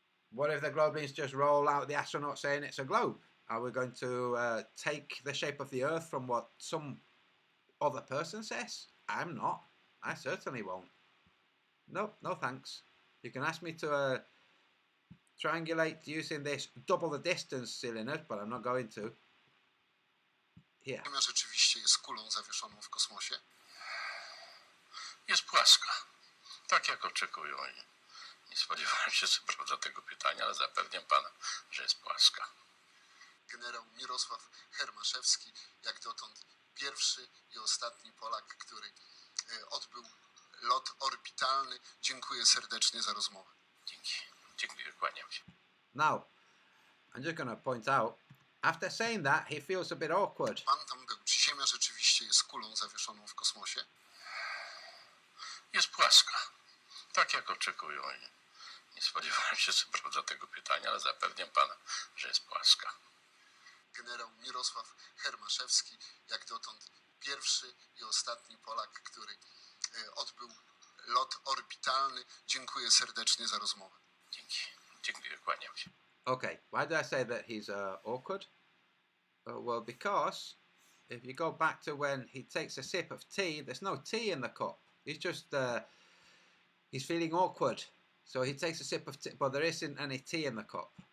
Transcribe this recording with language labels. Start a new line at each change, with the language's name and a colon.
English: What if the Globalians just roll out the astronaut saying it's a globe? Are we going to take the shape of the Earth from what some other person says? I'm not. I certainly won't. Nope, no thanks. You can ask me to triangulate using this double the distance silliness, but I'm not going to. Here.
Polish: Ziemia rzeczywiście jest kulą zawieszoną w kosmosie? Jest płaska. Tak jak oczekują. Nie spodziewałem się co prawda tego pytania, ale zapewniam pana, że jest płaska. Generał Mirosław Hermaszewski, jak dotąd pierwszy i ostatni Polak, który odbył lot orbitalny. Dziękuję serdecznie za rozmowę. Dzięki. Dziękuję, kłaniam się.
English: Now, I'm just going to point out, after saying that, he feels a bit awkward.
Polish: Pan tam był. Czy Ziemia rzeczywiście jest kulą zawieszoną w kosmosie? Jest płaska. Tak jak oczekują. Nie spodziewałem się co prawda tego pytania, ale zapewniam pana, że jest płaska. Generał Mirosław Hermaszewski, jak dotąd pierwszy i ostatni Polak, który odbył lot orbitalny. Dziękuję serdecznie za rozmowę. Dzięki. Dziękuję, kłaniam się.
English: Okay, why did I say that he's awkward? Well, because if you go back to when he takes a sip of tea, there's no tea in the cup. He's just, he's feeling awkward. So he takes a sip of tea, but there isn't any tea in the cup.